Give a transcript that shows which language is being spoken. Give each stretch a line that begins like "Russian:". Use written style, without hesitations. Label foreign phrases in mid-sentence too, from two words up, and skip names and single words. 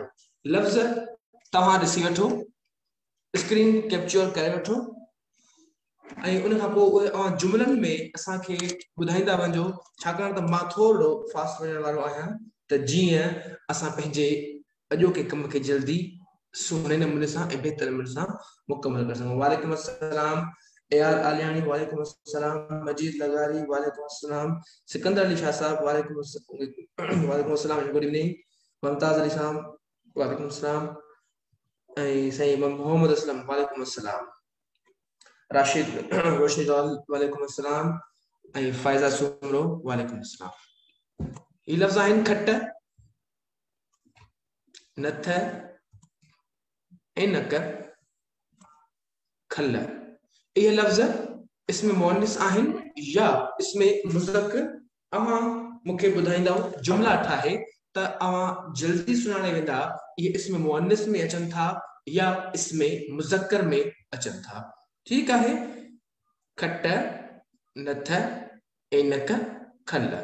Sindhi: लफ़्ज़ तव्हां ॾिसी वठो, स्क्रीन कैप्चर करे वठो ऐं उन खां पोइ उहे अवां जुमलनि में असांखे ॿुधाईंदा वञो, छाकाणि त मां थोरो फास्ट वञण वारो आहियां, त जीअं असां पंहिंजे अॼोके कम खे जल्दी सुहिणे नमूने सां ऐं बहितर नमूने सां मुकमल करे सघूं।
Arabic: وعليكم السلام एआर आलियानी, وعليكم السلام मजीद लगारी, وعليكم السلام सिकंदर अली शाह साहब, وعليكم السلام
English: good evening.
Arabic: मुमताज अली साहब, وعليكم السلام. ऐं साईं मोहम्मद असलम, وعليكم السلام. राशिद रोशनी लाल, وعليكم السلام. ऐं फाइजा सुमरो, وعليكم السلام.
Sindhi: ही लफ़्ज़ आहिनि खट, नथ ऐं नक, खल। इहे लफ़्ज़ इसमें मुअनिस आहिनि या इसमें मुज़क्कर। अवां मूंखे ॿुधाईंदव जुमला ठाहे त अवां जल्दी सुञाणे वेंदा इहे इसमें मुअनिस में अचनि था या इसमें मुज़क्कर में अचनि था। ठीकु आहे, खट, नथ ऐं नक, खल।